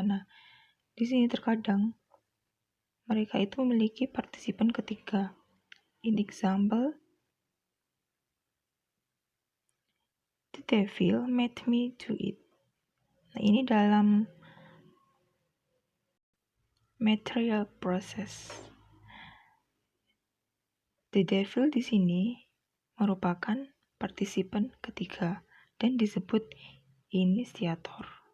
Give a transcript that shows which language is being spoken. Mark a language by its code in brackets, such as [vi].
[id] Nah, di sini terkadang mereka itu memiliki partisipan ketiga. [en] In example, the devil made me do it. [id] Nah, ini dalam material process. The devil di sini merupakan partisipan ketiga dan disebut inisiator.